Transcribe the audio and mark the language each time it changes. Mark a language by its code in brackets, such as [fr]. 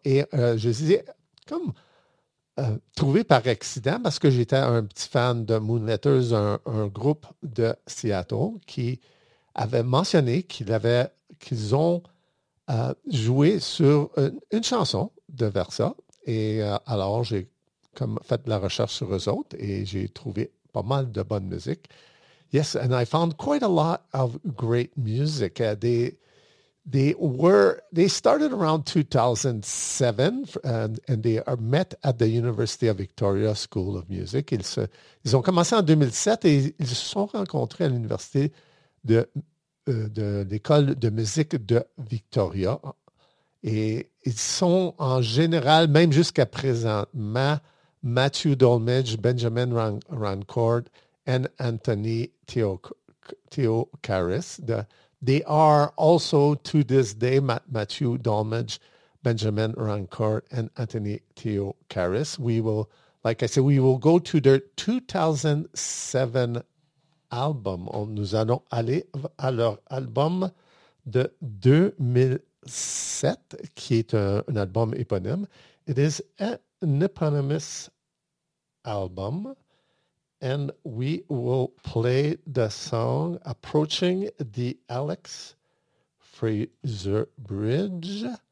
[fr] Et je disais, comme trouvé par accident, parce que j'étais un petit fan de Moon Letters, un groupe de Seattle qui avait mentionné qu'ils ont joué sur une chanson de Versa. Et alors, j'ai comme fait de la recherche sur eux autres et j'ai trouvé pas mal de bonne musique. [en] Yes, and I found quite a lot of great music. They started around 2007, and they are met at the University of Victoria School of Music. [fr] Ils ont commencé en 2007 et ils se sont rencontrés à l'université de l'école de musique de Victoria. Et ils sont en général, même jusqu'à présentement, Matthew Dolmage, Benjamin Rancourt, and Anthony Theocharis. [en] They are also, to this day, Matthew Dolmage, Benjamin Rancourt, and Anthony Theocharis. We will, like I said, we will go to their 2007 album. [fr] Nous allons aller à leur album de 2007, qui est un album éponyme. [en] It is an eponymous album. And we will play the song Approaching the Alex Fraser Bridge.